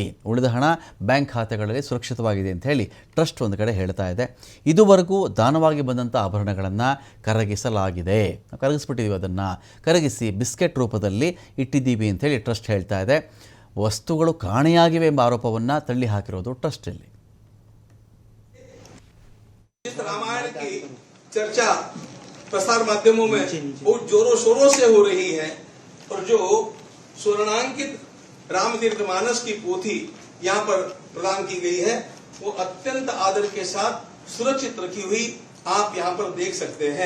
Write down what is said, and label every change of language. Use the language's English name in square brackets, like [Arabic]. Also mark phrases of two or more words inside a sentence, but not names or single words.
[Kannada] ಉಳಿದ ಹಣ ಬ್ಯಾಂಕ್ ಖಾತೆಗಳಲ್ಲಿ ಸುರಕ್ಷಿತವಾಗಿದೆ ಅಂತ ಹೇಳಿ ಟ್ರಸ್ಟ್ ಒಂದು ಕಡೆ ಹೇಳ್ತಾ ಇದೆ. ಇದುವರೆಗೂ ದಾನವಾಗಿ ಬಂದಂಥ ಆಭರಣಗಳನ್ನು ಕರಗಿಸಲಾಗಿದೆ. ಕರಗಿಸ್ಬಿಟ್ಟಿದ್ದೀವಿ, ಅದನ್ನು ಕರಗಿಸಿ ಬಿಸ್ಕೆಟ್ ರೂಪದಲ್ಲಿ ಇಟ್ಟಿದ್ದೀವಿ ಅಂಥೇಳಿ ಟ್ರಸ್ಟ್ ಹೇಳ್ತಾ ಇದೆ. ವಸ್ತುಗಳು ಕಾಣೆಯಾಗಿವೆ ಎಂಬ ಆರೋಪವನ್ನು ತಳ್ಳಿ ಹಾಕಿರೋದು ಟ್ರಸ್ಟಲ್ಲಿ. [Hindi] रामायण की चर्चा प्रसार माध्यमों में बहुत जोरों शोरों से हो रही है और जो स्वर्णांकित रामचरितमानस की पोथी यहाँ पर प्रदान की गई है वो अत्यंत आदर के साथ सुरक्षित रखी हुई आप यहाँ पर देख सकते हैं।